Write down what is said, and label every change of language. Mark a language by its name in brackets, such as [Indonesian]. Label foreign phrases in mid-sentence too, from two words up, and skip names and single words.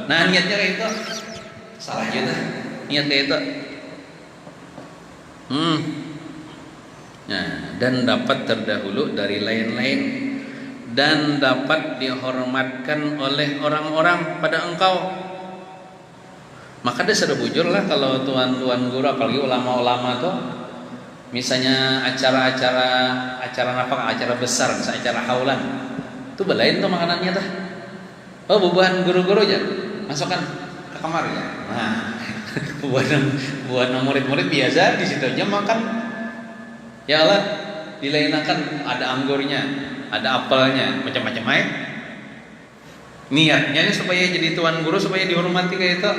[Banjar] Nah niatnya kayak itu salah aja dah, niat kayak itu. [Malay] Nah, dan dapat terdahulu dari lain-lain dan dapat dihormatkan oleh orang-orang pada engkau. [Banjar] Maka dia sudah bujur lah kalau tuan-tuan guru, apalagi ulama-ulama tuh, misalnya acara nafkah, acara besar, misalnya acara haulan, itu belain tuh makanannya tuh. Oh, bubuhan guru-guru aja, masukkan ke kamar ya. [Indonesian] Nah, buat murid-murid biasa di situ aja makan. [Banjar] Ya Allah, dilainakan ada anggurnya, ada apelnya, macam-macam aja. [Indonesian] Niatnya supaya jadi tuan guru, supaya dihormati kayak itu.